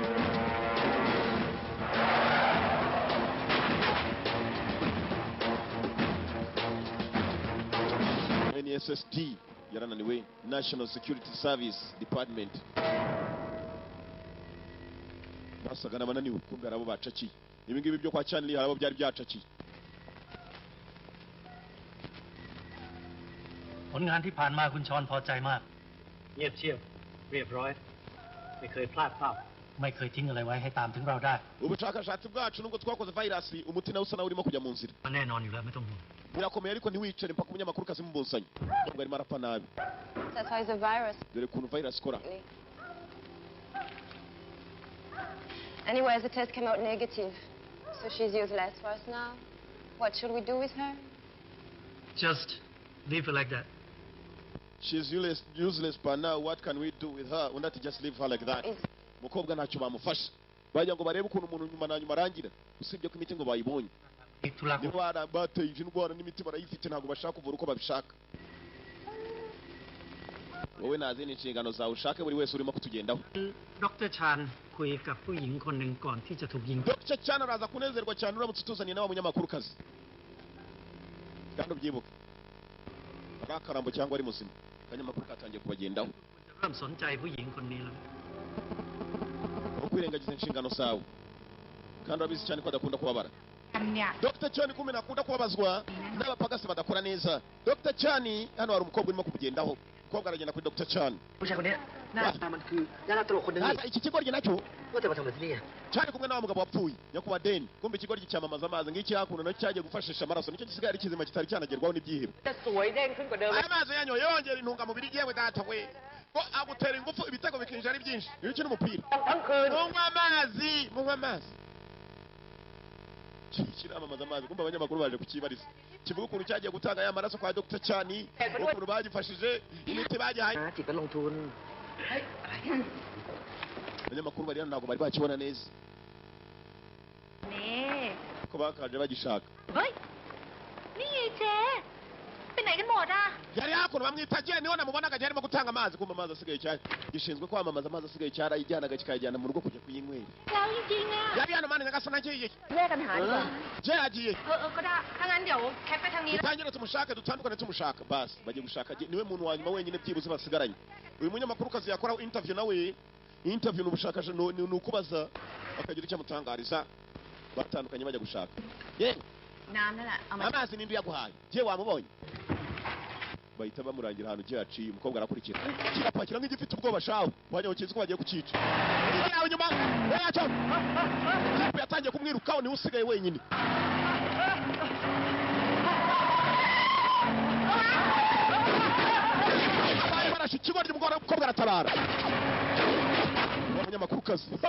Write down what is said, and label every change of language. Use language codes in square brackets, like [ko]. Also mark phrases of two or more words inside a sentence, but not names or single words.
[rw] NSSD yarananiwe [en] National Security Service Department [rw] basaga n'abananiwe kumbe arabo bacakiye ibi ngibi byo kwa Chanley harabo byari byacakiye [th] ผลงานที่ผ่านมาคุณชอนพอใจมาก เงียบเชียบเรียบร้อยไม่เคยพลาดเป้า ไม่เคยทิ้งอะไรไว้ให้ตามถึงเราได้ [rw] ubushakashatsi bwacu nubwo twakoze virus umuti nawe usa nawe urimo kujya mu nzira [th] แน่นอนอยู่แล้วไม่ต้องห่วง [rw] birakomeye ariko ntiwicare mpaka umunyamakuru kazi mubonsanye ntabwo arimo arapfa nabi [en] That's why the virus. [rw] dore ukuntu virus ikora [en] Anyway, the test came out negative. So she's useless for us now. What should we do with her? just leave her like that she's useless but now what can we do with her [rw] undi ati [en] just leave her like that [rw] mukobwa ntacyo bamufasha bajya ngo barebe ukuntu umuntu nyuma na nyuma arangira usibye ko imiti ngo bayibonye niba bateye indwara n'imiti barayifite ntabwo bashaka kuvura uko babishaka wowe nazi n'inshingano zawe ushake buri wese urimo kutugendaho [th] ดร. ชาญคุยกับผู้หญิงคนหนึ่งก่อนที่จะถูกยิง [rw] Dr. Chan araza kunezerwa cyane uramutse utuzaniye nawe munyamakuru kazi kandi ubyibuke akarambo cyangwa ari muzima akanyamakuru katangiye kubagendaho [th] เริ่มสนใจผู้หญิงคนนี้แล้ว [rw] ukwirengagiza inshingano zawe kandi urabizi cyane ko adakunda kubabara Dr. Chan kumena akunda kubabazwa n'abapagasi badakora neza Dr. Chan hano hari umukobwa urimo kumugendaho umukobwa aragenda kuri Dr. Chan [th] ผู้ชายคนนี้หน้าตามันคือดาราตลกคนหนึงนี่ [rw] iki kigoryi nacyo [th] ว่าแต่มาทำอะไรที่นี่ [rw] cyane kumwe n'awa mugabo wapfuye nyakubahwa deni kumbe ikigoryi cyamamaza amazi ngiki hakuno nacyo cyagiye gufashisha amaraso nicyo gisigaye ari kizima kitari cyanagerwaho n'ibyihebe [th] จะสวยเด้งขึ้นกว่าเดิม [rw] aya mazi yanyoye yongera intungamubiri yewe data we ko agutera ingufu ibitego bikinjira ari byinshi iyo ukina umupira munywa amazi kiramamaza amazi kumbe abanyamakuru baje kukibariza kivuga ukuntu cyagiye gutanga ya maraso kwa Dr. Chani ukuntu bagifashije imiti bagihaye [th] จิตก็ลงทุน [rw] abanyamakuru bari hano ntabwo bari bakibona neza [th] นี่ [rw] ko bakaje bagishaka [th] เฮ้ย นี่ไงเจ๊ไปไหนกันหมดอ่ะ [rw] yari hakuno bamwita Jane niho namubonaga arimo gutanga amazi kumbe amazi asigaye cyane gishinzwe kwamamaza amazi asigaye cyara yijyanaga kikayajyana mu rugo kujya kuyinywera [th] แล้วจริงๆอ่ะ [rw] yari hano mani nyagasana agiye [th] แยกกันหาดีกว่า [rw] Jane agiye [th] ก็ได้ ถ้างั้นเดี๋ยวแคทไปทางนี้แล้ว [rw] dutangire tumushake dutandukane tumushaka basi bagiye gushaka niwe muntu wa nyuma wenyine byibuze basigaranye uyu munyamakuru kazi yakoraho interview nawe interview n'ubushakashatsi ni ukubaza bakagira icyo amutangariza batandukanye bajya gushaka yewe [th] น้ำนั่นแหละเอามา [rw] amazi ninde yaguhaye Jane wamubonye bahita bamurangira ahantu Jane yaciye umukobwa arakurikira kirapakira nk'igifite ubwoba shawe wajya ukizi ko bagiye kukica yawe nyuma yacyo yatangiye kumwirukaho niwe usigaye wenyine barashe ikigoryi umukobwa aratabara abanyamakuru kazi